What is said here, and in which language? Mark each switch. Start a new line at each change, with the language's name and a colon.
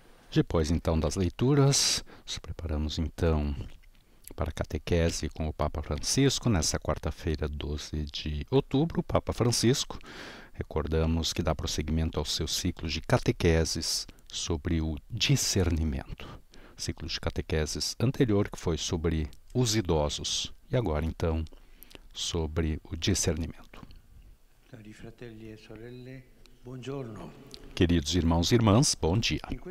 Portuguese: Depois, então, das leituras, nos preparamos, então, para a catequese com o Papa Francisco, nessa quarta-feira, 12 de outubro. O Papa Francisco, recordamos que dá prosseguimento ao seu ciclo de catequeses sobre o discernimento. Ciclo de catequeses anterior, que foi sobre os idosos, e agora, então, sobre o discernimento.
Italian: Cari fratelli e sorelle, buongiorno.
Portuguese: Queridos irmãos e irmãs, bom dia.